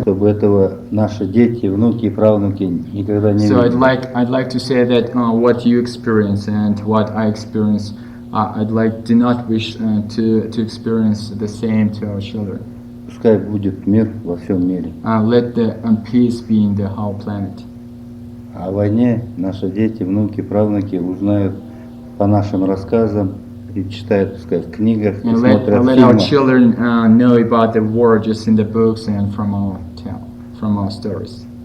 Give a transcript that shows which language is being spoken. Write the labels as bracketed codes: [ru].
[ru] Чтобы этого наши дети, внуки и правнуки никогда не [en] So [ru] видели. [en] I'd like to say that what you experience and what I experience, do not wish to experience the same to our children. [ru] Пускай будет мир во всем мире. [en] Let the peace be in the whole planet. [ru] О войне наши дети, внуки, правнуки узнают по нашим рассказам и читают, пускай, в книгах, и [en] And [ru] смотрят [en] let our [ru] фильмы. [en] children know about the war just in the books and from our stories.